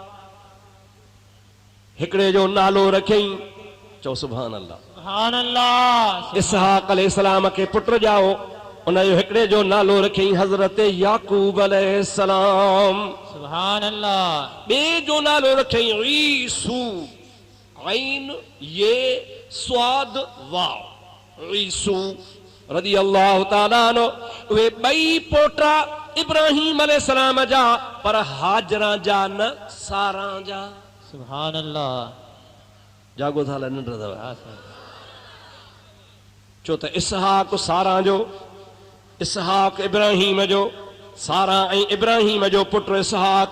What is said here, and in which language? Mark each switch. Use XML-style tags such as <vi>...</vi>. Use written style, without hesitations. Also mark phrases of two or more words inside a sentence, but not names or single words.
<sd>हिकिड़े जो नालो रखियईं, चओ</sd> <ar>سبحان الله. سبحان الله.</ar> <sd>इसहाक अलैहिस्सलाम खे पुट ॼाओ, उनजो हिकिड़े जो नालो रखियईं हज़रत याकूब अलैहिस्सलाम।</sd> <ar>سبحان الله.</ar> <sd>ॿिए जो नालो रखियईं ईसू, ऐन ये स्वाद वाव, ईसू</sd> <ar>رضي الله تعالى عنه.</ar> <sd>उहे ॿई पोटा इब्राहिम अलैहिस्सलाम जा, पर हाजरा जा न, सारा जा।</sd> <ar>سبحان الله.</ar> <sd>जागो था निंड अथव। हाँ साईं। छो त इसहाक सारा जो, इसहाक इब्राहिम जो, सारा ऐं इब्राहिम जो पुटु इसहाक।</sd>